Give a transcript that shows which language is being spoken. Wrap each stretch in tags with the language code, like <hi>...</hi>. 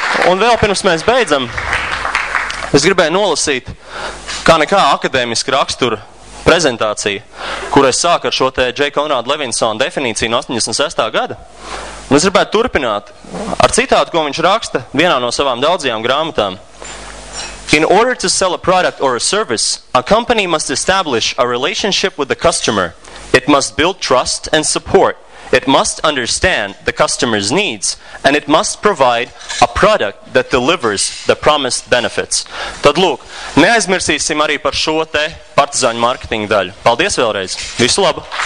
<lv>Un vēl pirms mēs beidzam, es gribēju nolasīt, kā nekā akadēmiska rakstura prezentācija, kur es sāku ar šo te J. Konrāda Levinsona definīciju no 86. gada. Un es gribētu turpināt ar citātu, ko viņš raksta vienā no savām daudzajām grāmatām.</lv> <en>In order to sell a product or a service, a company must establish a relationship with the customer. It must build trust and support. It must understand the customer's needs, and it must provide a product that delivers the promised benefits.</en> <lv>Tad lūk, neaizmirsīsim arī par šo te partizāņu mārketinga daļu. Paldies vēlreiz! Visu labu!</lv>